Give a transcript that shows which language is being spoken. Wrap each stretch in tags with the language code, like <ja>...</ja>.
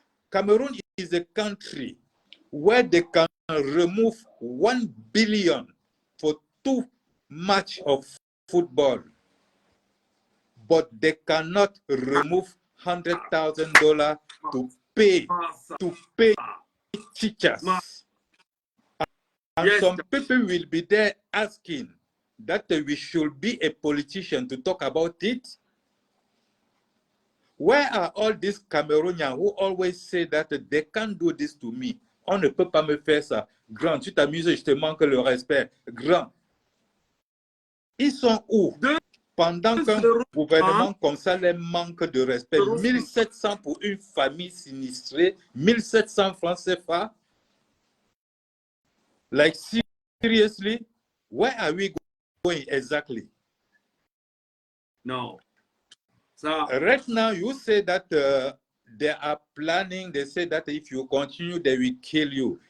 <en>Cameroon is a country where they can remove 1 billion for 2 matches of football, but they cannot remove $100,000 to pay teachers. And some people will be there asking that we should be a politician to talk about it. Where are all these Cameroonians who always say that they can't do this to me?</en> <fr>On ne peut pas me faire ça. Grand, tu t'amuses, je te manque le respect. Grand. Ils sont où? Pendant qu'un gouvernement comme ça les manque de respect. 1700 pour une famille sinistrée, 1700 francs CFA.</fr> <en>Like seriously, where are we going exactly? No. So right now, you say that they are planning. They say that if you continue, they will kill you.</en>